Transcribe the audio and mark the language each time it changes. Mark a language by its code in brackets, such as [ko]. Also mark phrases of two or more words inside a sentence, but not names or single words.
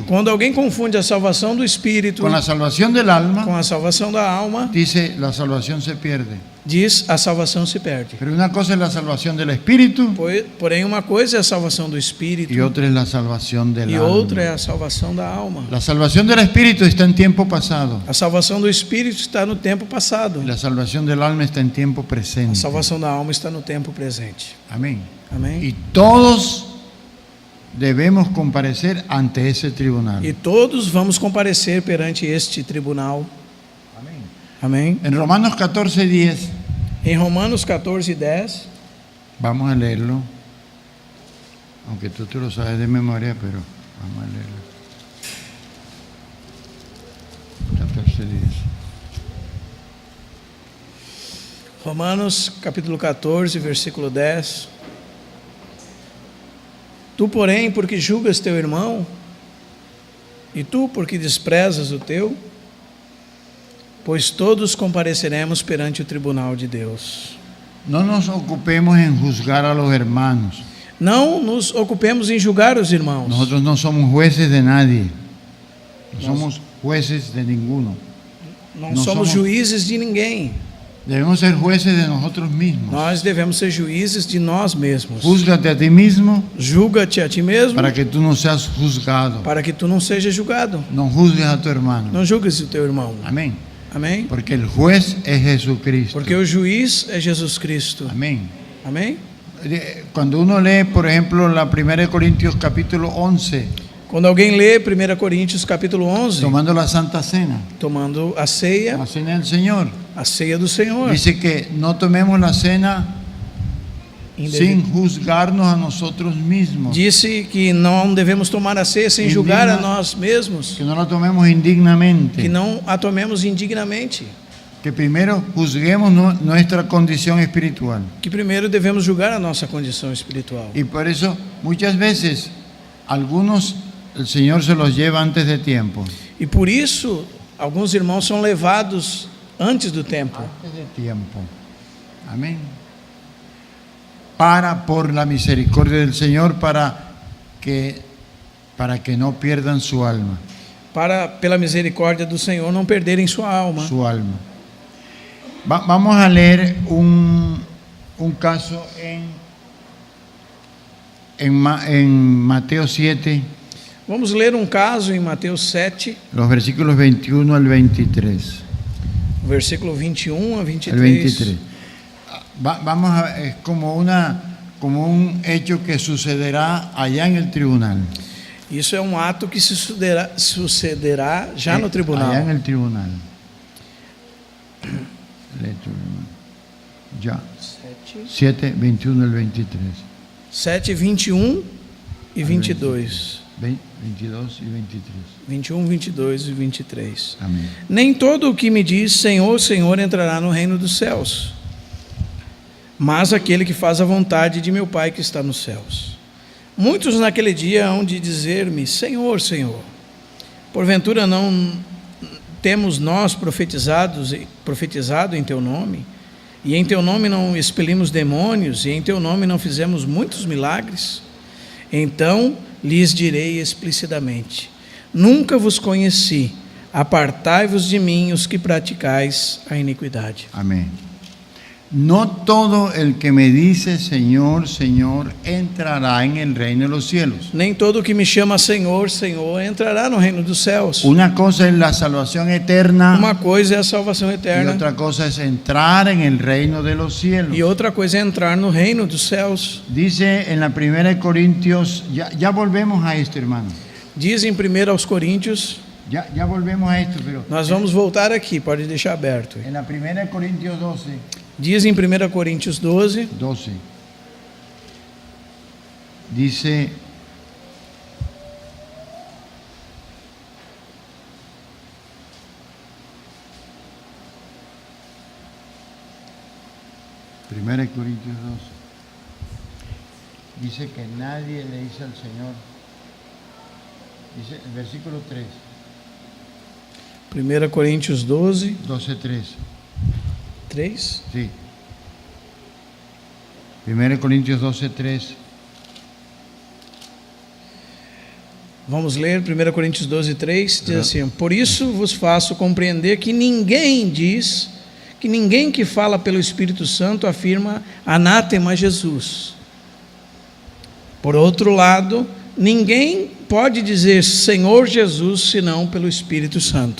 [pt] Quando alguém confunde a salvação do espírito [es] con la salvación del alma, [pt] com a salvação da alma, [es] dice la salvación se pierde. [pt] diz a salvação se perde. [es] Pero una cosa es la salvación del Espíritu [pt] Porém, uma coisa é a salvação do espírito [es] y otra es la salvación del [pt] e outra é [es] alma. [pt] a salvação da alma. [es] La salvación del Espíritu está en tiempo pasado. [pt] A salvação do espírito está no tempo passado. [es] Y la salvación del alma está en tiempo [pt] A [es] presente. [pt] salvação da alma está no tempo presente. [es] Amén. [pt] Amém? [es] Y todos debemos comparecer ante ese tribunal. [pt] E todos vamos comparecer perante este tribunal. [es] Amén. [pt] Amém? [es] En Romanos 14:10, [pt] Em Romanos 14:10, [es] vamos a leerlo, aunque tú te lo sabes de memoria, pero vamos a leerlo. 14:10. Romanos capítulo 14, versículo 10. [pt] Tu, porém, porque julgas teu irmão, e tu, porque desprezas o teu, pois todos compareceremos perante o tribunal de Deus. [es] No nos ocupemos en juzgar a los hermanos. [pt] Não nos ocupemos em julgar os irmãos. [es] Nosotros no somos jueces de nadie. No somos jueces de ninguno. [pt] Não não somos somos- juízes de ninguém. [es] Debemos ser jueces de nosotros mismos. [pt] Nós devemos ser juízes de nós mesmos. [es] Júzgate a ti mismo [pt] Julga-te a ti mesmo [es] para que tú no seas juzgado. [pt] para que tu não seja julgado. [es] No juzgues a tu hermano. [pt] Não julgues o teu irmão. [es] Amén. [pt] Amém? [es] Porque el juez es Jesucristo. [pt] Porque o juiz é Jesus Cristo. [es] Amén. [pt] Amém? [es] Cuando uno lee, por ejemplo, la 1 Corintios capítulo 11, [pt] Quando alguém lê 1 Coríntios capítulo 11, [es] tomando la Santa Cena, [pt] tomando a ceia [es] del Señor, [pt] do Senhor, [es] dice que no tomemos la cena sin juzgarnos a nosotros mismos, [pt] disse que não devemos tomar a ceia sem julgar a nós mesmos, [es] que no la tomemos indignamente, [pt] que não a tomemos indignamente, [es] que primero juzguemos nuestra condición espiritual. [pt] que primeiro devemos julgar a nossa condição espiritual. [es] Y por eso muchas veces algunos el Señor se los lleva antes de tiempo. [pt] E por isso, alguns irmãos são levados antes do tempo, [es] Antes de tiempo. Amén. Por la misericordia del Señor, para que no pierdan su alma. [pt] para, pela misericórdia do Senhor, não perderem sua alma. [es] Su alma. Vamos a leer un caso en Mateo 7, [pt] Vamos ler um caso em Mateus 7, [es] los versículos 21 al 23. [pt] versículo 21 a [es] El [pt] 23. [es] 23. Es como un hecho que sucederá allá en el tribunal. [pt] Isso é um ato que sucederá já no tribunal. [es] Allá en el tribunal. Lee tú, hermano. Ya. 7, 21 al 23. [pt] 7, 21 e 22. [es] 22 y 23. [pt] 21, 22 e 23. [es] Amén. [pt] Nem todo o que me diz Senhor, Senhor entrará no reino dos céus, mas aquele que faz a vontade de meu Pai que está nos céus. Muitos naquele dia hão de dizer-me, Senhor, Senhor, porventura não temos nós profetizado em Teu nome, e em Teu nome não expelimos demônios, e em Teu nome não fizemos muitos milagres? Então lhes direi explicitamente, nunca vos conheci, apartai-vos de mim os que praticais a iniquidade. [es] Amén. No todo el que me dice Señor, Señor, entrará en el reino de los cielos. [pt] Nem todo que me chama Senhor, Senhor, entrará no reino dos céus. [es] Una cosa es la salvación eterna [pt] Uma coisa é a salvação [es] y [pt] eterna, [es] otra cosa es entrar en el reino de los cielos. [pt] e outra coisa é entrar no reino dos céus. [es] Dice en la 1 Corintios, ya volvemos a esto, hermano. [pt] Diz em 1 aos Coríntios, [es] Ya volvemos a esto, pero [pt] nós vamos voltar aqui, pode deixar aberto. [es] en la 1 Corintios 12, [pt] Diz em 1 Coríntios 12, [es] dice, Primera de Corintios 12, dice que nadie le dice al Señor, dice el versículo 3, [pt] 1 Coríntios 12, 12:3, [es] 3. sí. 1 Corintios 12:3. [pt] Vamos ler 1 Coríntios 12, 3, diz assim: por isso vos faço compreender que ninguém que fala pelo Espírito Santo afirma anátema a Jesus. Por outro lado, ninguém pode dizer Senhor Jesus senão pelo Espírito Santo.